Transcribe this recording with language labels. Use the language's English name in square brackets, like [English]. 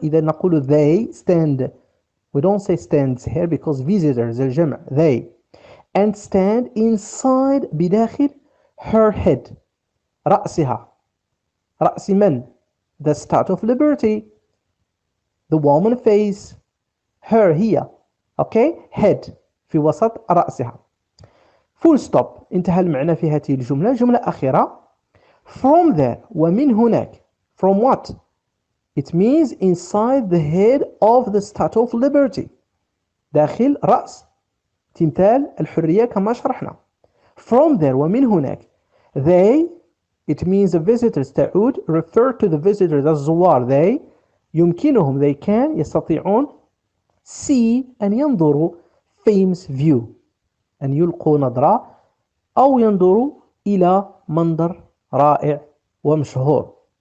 [Arabic] إذا نقول [English] they stand we don't say stands here because visitors الجمع they and stand inside بداخل her head رأسها. [Arabic] رأس من؟ [English] The Statue of Liberty, the woman face, her هي okay head [Arabic] في وسط رأسها. full stop انتهى المعنى في هذه الجملة. جملة أخيرة [English] from there [Arabic] ومن هناك [English] from what? It means inside the head of the Statue of Liberty [Arabic] داخل رأس تمثال الحرية كما شرحنا. [English] from there ومن هناك they it means the visitors تعود refer to the visitors الزوار they يمكنهم they can يستطيعون see أن ينظروا famous view [Arabic] أن يلقوا نظرة أو ينظروا إلى منظر رائع ومشهور.